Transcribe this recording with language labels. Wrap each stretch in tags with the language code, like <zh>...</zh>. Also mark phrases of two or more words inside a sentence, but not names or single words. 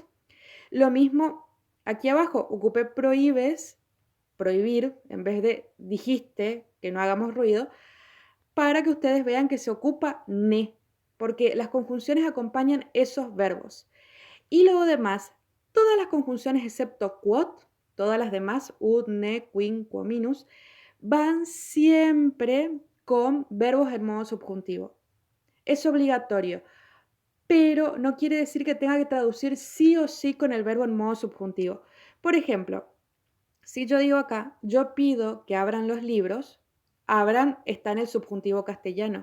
<es>Lo mismo aquí abajo, ocupé prohíbes, prohibir, en vez de dijiste que no hagamos ruido, para que ustedes vean que se ocupa ne, porque las conjunciones acompañan esos verbos. Y luego demás, todas las conjunciones excepto quod, todas las demás,</es> <la>ut, ne, quin, quominus,</la> <es>van siempre con verbos en modo subjuntivo. Es obligatorio, pero no quiere decir que tenga que traducir sí o sí con el verbo en modo subjuntivo. Por ejemplo, si yo digo acá, yo pido que abran los libros, abran está en el subjuntivo castellano.</es>